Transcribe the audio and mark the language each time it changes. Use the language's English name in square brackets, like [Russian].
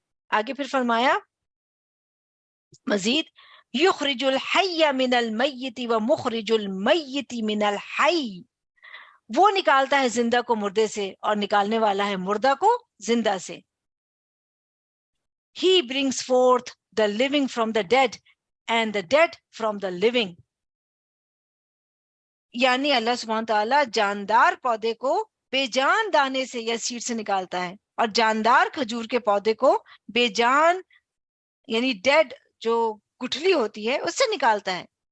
[Urdu] آگے پھر فرمایا مزید، [Arabic] یخرج الحی من المیت ومخرج المیت من الحی، [Urdu] وہ نکالتا ہے زندہ کو مردے سے اور نکالنے والا ہے مردہ کو زندہ سے. [English] He brings forth the living from the dead and the dead from the living. [Urdu] یعنی اللہ سبحانہ تعالیٰ جاندار پودے کو بے جان دانے سے یا سیڈ سے نکالتا ہے، اور جاندار کھجور کے پودے کو بے جان یعنی ڈیڈ جو گٹھلی ہوتی ہے اس سے نکالتا ہے.